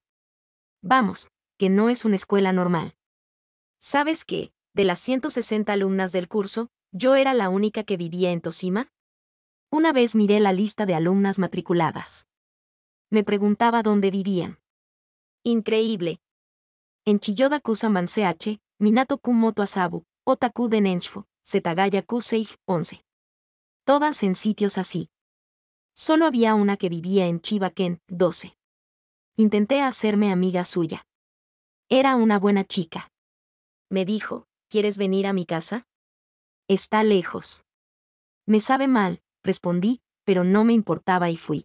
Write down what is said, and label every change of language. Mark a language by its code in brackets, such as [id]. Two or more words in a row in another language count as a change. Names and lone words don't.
[es] Vamos, que no es una escuela normal. ¿Sabes qué? De las 160 alumnas del curso, yo era la única que vivía en Toshima. Una vez miré la lista de alumnas matriculadas. Me preguntaba dónde vivían. Increíble. En Chiyoda-ku Manseache, Minato-ku Moto Asabu, Otaku de Nenshufo, Setagaya-ku Seij, 11. Todas en sitios así. Solo había una que vivía en Chiba-ken, 12. Intenté hacerme amiga suya. Era una buena chica. Me dijo, ¿quieres venir a mi casa? Está lejos. Me sabe mal, respondí, pero no me importaba y fui.